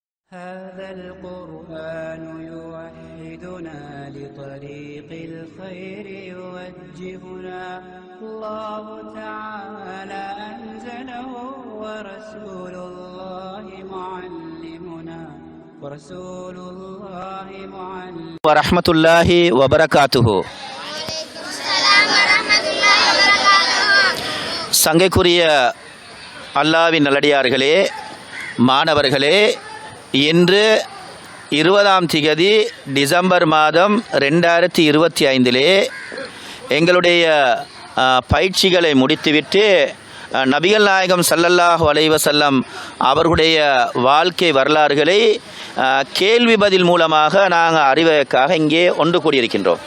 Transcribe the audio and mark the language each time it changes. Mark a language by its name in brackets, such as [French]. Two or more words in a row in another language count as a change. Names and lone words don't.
[Arabic] هذا القرآن يوحدنا لطريق الخير يوجهنا الله تعالى أنزله ورسول الله معلمنا ورحمة الله وبركاته. [Tamil] சங்கைக்குரிய அல்லாஹ்வின் நல்லடியார்களே, மாணவர்களே, இன்று 20ஆம் திகதி டிசம்பர் மாதம் 2025 எங்களுடைய பயிற்சிகளை முடித்துவிட்டு நபிகள் நாயகம் [Arabic] صلى الله عليه وسلم [Tamil] அவர்களுடைய வாழ்க்கை வரலாறுகளை கேள்வி பதில் மூலமாக நாங்கள் அறிவதற்காக இங்கே ஒன்று கூடியிருக்கின்றோம்.